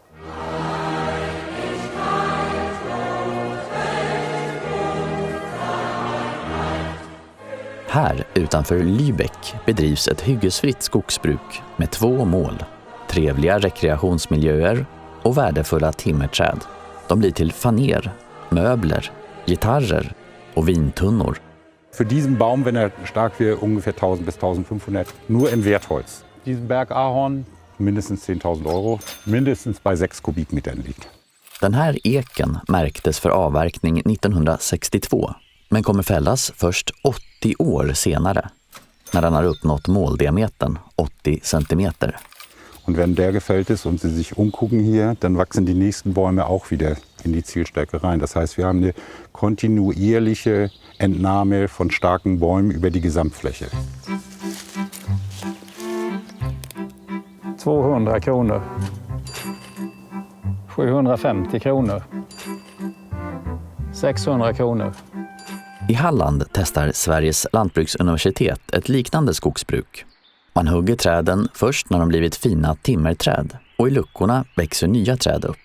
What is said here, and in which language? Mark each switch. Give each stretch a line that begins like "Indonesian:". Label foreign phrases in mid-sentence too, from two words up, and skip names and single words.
Swedish: Här utanför Lübeck bedrivs ett hyggesfritt skogsbruk med 2 mål. Trevliga rekreationsmiljöer och värdefulla timmerträd. De blir till faner, möbler, gitarrer och vintunnor.
German: Für diesen Baum, wenn stark wird, ungefähr 1000 bis 1500, nur in Wertholz. Diesen Bergahorn, mindestens 10.000 Euro, mindestens bei 6 Kubikmetern liegt.
Swedish: Den här eken märktes för avverkning 1962, men kommer fällas först 80 år senare, när den har uppnått måldiametern 80 centimeter.
German: Und wenn der gefällt ist und Sie sich umgucken hier, dann wachsen die nächsten Bäume auch wieder in die Zielstärke rein. Das heißt, wir haben eine kontinuierliche Entnahme von starken Bäumen über die Gesamtfläche.
Swedish: 200 kronor. 750 kronor. 600 kronor. I Halland testar Sveriges lantbruksuniversitet ett liknande skogsbruk. Man hugger träden först när de blivit fina timmerträd och i luckorna växer nya träd upp.